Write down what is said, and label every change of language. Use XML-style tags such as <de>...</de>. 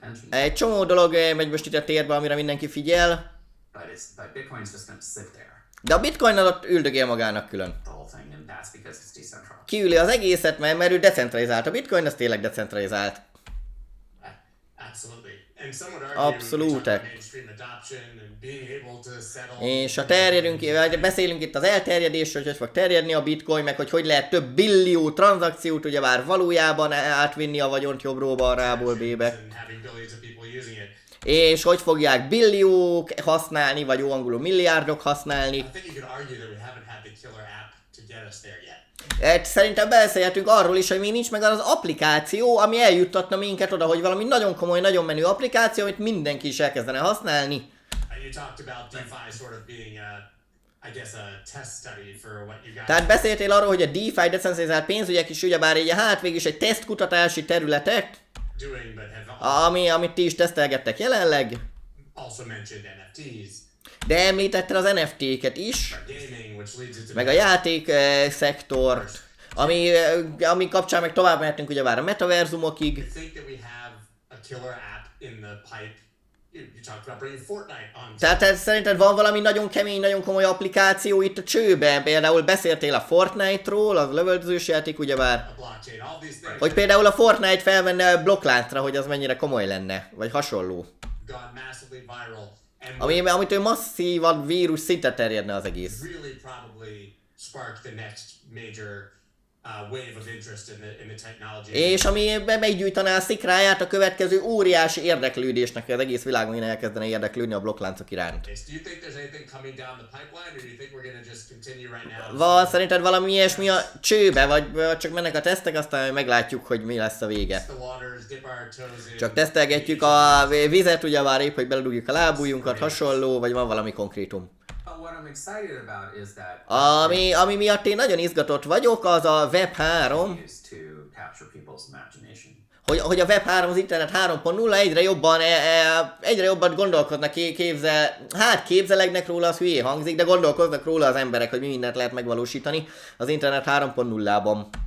<hu>Egy csomó dolog megy most itt a térbe, amire mindenki figyel.</hu> <en>But Bitcoin's just gonna sit there.</en> <hu>De a bitcoin ott üldögél magának külön.</hu> <en>The whole thing, and that's because it's decentralized.</en> <hu>Kiüli az egészet, mert ő decentralizált. A bitcoin az tényleg decentralizált.</hu> <en>Absolutely. And some would argue</en> <hu>Abszolút.</hu> <en>mainstream adoption and being able to settle.</en> <hu>És ha terjedünk, beszélünk itt az elterjedésről, hogy fog terjedni a bitcoin, meg hogy lehet több billió tranzakciót ugyebár valójában átvinni a vagyont jobbról balrából B-be.</hu> <en>And having billions of people using it.</en> <hu>És hogy fogják billiók használni, vagy Ó-Angolul milliárdok használni.</hu> <en>I think you could argue that we haven't had the killer app to get us there yet.</en> <hu>Szerintem beszélhetünk arról is, hogy még nincs meg az applikáció, ami eljuttatna minket oda, hogy valami nagyon komoly, nagyon menő applikáció, amit mindenki is elkezdene használni.</hu> <en>You talked about DeFi sort of being I guess a test study for what you guys.</en> <hu>Tehát beszéltél arról, hogy a DeFi, decentralizált pénzügyek is ugyebár egy végig is egy tesztkutatási területek,</hu> <en>Doing, but have</en> <hu>amit ti is tesztelgettek jelenleg.</hu> <en>also mentioned NFTs.</en> <hu>De említetted az NFT-ket is,</hu> <en>Gaming, which leads into</en> <hu>meg a játék szektort, ami kapcsán meg tovább mehetünk ugyebár a metaverzumokig.</hu> <en>You think that we have a killer app in the pipe? You talked about bringing Fortnite on.</en> <hu>Tehát szerinted van valami nagyon kemény, nagyon komoly applikáció itt a csőben? Például beszéltél a Fortnite-ról, az lövöldözős játék ugyebár.</hu> <en>A blockchain, all these things.</en> <hu>Hogy például a Fortnite felvenne BlokkLáncra, hogy az mennyire komoly lenne, vagy hasonló.</hu> <en>Gone massively viral. And</en> <hu>Amitől masszívan vírus szinte terjedne az egész.</hu> <en>really probably spark the next major wave of interest in the technology.</en> <hu>És ami meggyújtaná a szikráját a következő óriási érdeklődésnek, hogy az egész világon elkezdene érdeklődni a blokkláncok iránt.</hu> <en>Do you think there's anything coming down the pipeline, or do you think we're going to just continue right now?</en> <hu>Van szerinted valami ilyesmi a csőbe, vagy csak mennek a tesztek, aztán meglátjuk, hogy mi lesz a vége.</hu> <en>The waters, dip our toes in.</en> <hu>Csak tesztelgetjük a vizet, ugye már épp, hogy beledugjuk a lábujjunkat, hasonló, vagy van valami konkrétum.</hu> <en>What I'm excited about is that</en> <hu>Ami miatt én nagyon izgatott vagyok, az a Web 3,</hu> <en>used to capture people's imagination.</en> <hu>hogy a Web 3, az Internet 3.0 egyre jobban gondolkodnak, képzelegnek róla, az hülyé hangzik, de gondolkoznak róla az emberek, hogy mi mindent lehet megvalósítani az Internet 3.0-ban.</hu>